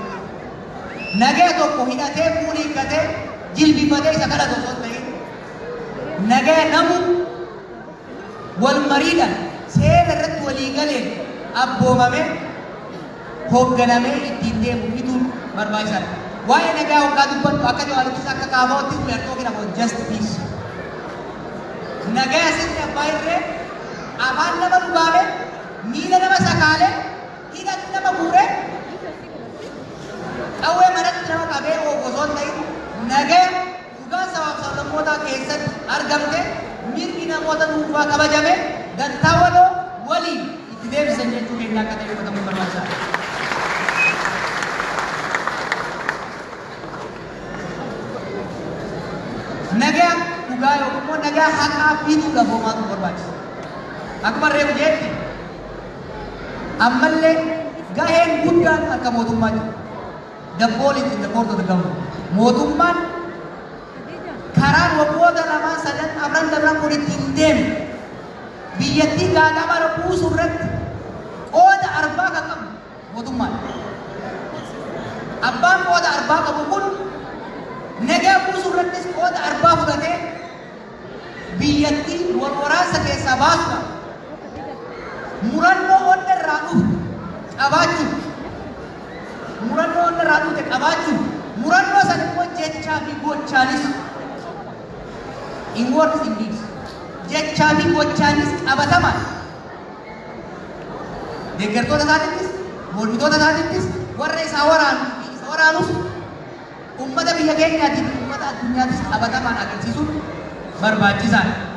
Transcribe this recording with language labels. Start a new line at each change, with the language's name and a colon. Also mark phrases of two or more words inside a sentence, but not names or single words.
Oromo: Nagaa tokko hidhatee fuulii hiikkatee jilbifatee isa kadhatu osoo hin ta'in. Nagaa namu wal mariidhaan seera irratti walii galeen abboomamee hoogganamee ittiin deemu fituun barbaachisaadha. Waa'ee nagaa hoggaa dubbatu akka jawaalittis akka kaafaa'uttis
English: we are talking about just peace.
Oromo: Nagaa sirni abbaa irree afaan nama dhugaame miila nama sakaalee hidhatti nama guuree qawwee manatti nama qabee osoo hin ta'in nagaa dhugaan sabaaf sablammootaa keessatti argamte mirgi namoota dhuunfaa kabajame dantaa waloo waliin itti deebisan jechuu keenya akka ta'e hubatamuu barbaachisaadha. Nagaa dhugaa yookiin immoo nagaa haqaa fiduudhaaf homaatu barbaachisa. Akkuma reefu jeetti ammallee gaheen guddaan akka mootummaa jiru.
English: The ball is in the court of the government.
Oromo: Mootummaan karaan waggoota lamaan sadan afran dabran kun ittiin deeme biyyattii gaagama buusuu irratti qooda arbaa kan qabu mootummaan. Abbaan qooda arbaa qabu kun nagaa buusuu irrattis qooda arbaa fudhatee biyyattii wal waraansa keessaa baasuudhaaf murannoo onna irraa dhufu qabaachuun murannoo onna irraa dhufte qabaachuun murannoo san immoo jechaa fi gochaanis
English: in words in deeds
Oromo: jechaa fi gochaanis qabatamaan deeggartoota isaatittis mormitoota isaatittis warra isaa waraanus ummata biyya keenyaatiif ummata addunyaattis qabatamaan agarsiisuun barbaachisaadha.